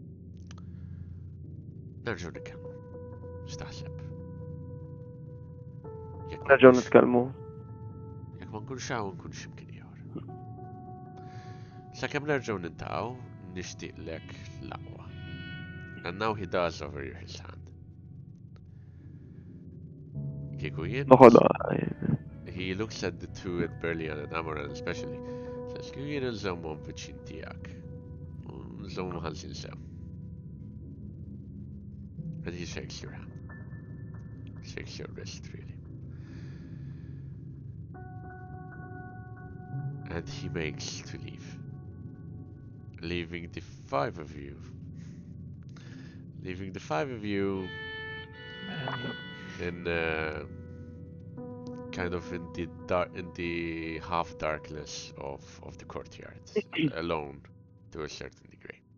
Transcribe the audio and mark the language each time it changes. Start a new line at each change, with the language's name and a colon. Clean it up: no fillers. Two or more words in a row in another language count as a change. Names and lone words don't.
Maltese: Nerġgħu nitkellmu. X'taħseb? Nerġgħu nitkellmu. Jekk ma nkunx hawn nkun x'imkien ieħor. Sakemm nerġgħu nintaqgħu, nixtieqlek l-aqwa.
English: And now he does over his hand.
Maltese: Kieku jien.
English: He looks at the two, at Berlian and Amaran especially. Says,
Maltese: kieku jien nżommhom viċin tiegħek. Nżommhom ħalsin sew.
English: And he shakes your hand. Shakes your wrist, really. And he makes to leave. Leaving the five of you. Leaving the five of you in kind of in the half darkness of the courtyard, alone to a certain degree.